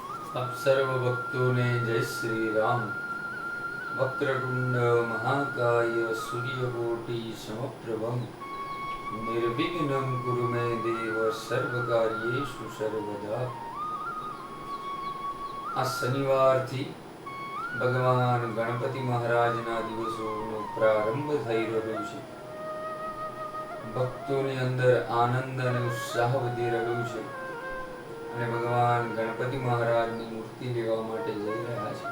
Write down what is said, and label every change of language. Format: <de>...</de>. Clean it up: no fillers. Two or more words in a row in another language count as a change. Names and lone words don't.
<hi>अब सर्व भक्तों ने जय श्री राम।</hi> <sa>वक्रतुंड महाकाय सूर्यकोटि समप्रभं निर्विघ्नं कुरु मे देव सर्वकार्येषु सर्वदा।</sa> <gu>આ શનિવારથી ભગવાન ગણપતિ મહારાજના દિવસોનો પ્રારંભ થઈ રહ્યો છે. ભક્તોની અંદર આનંદ અને ઉત્સાહ વધી રહ્યો છે અને ભગવાન ગણપતિ મહારાજની મૂર્તિ લેવા માટે જઈ રહ્યા છે.</gu>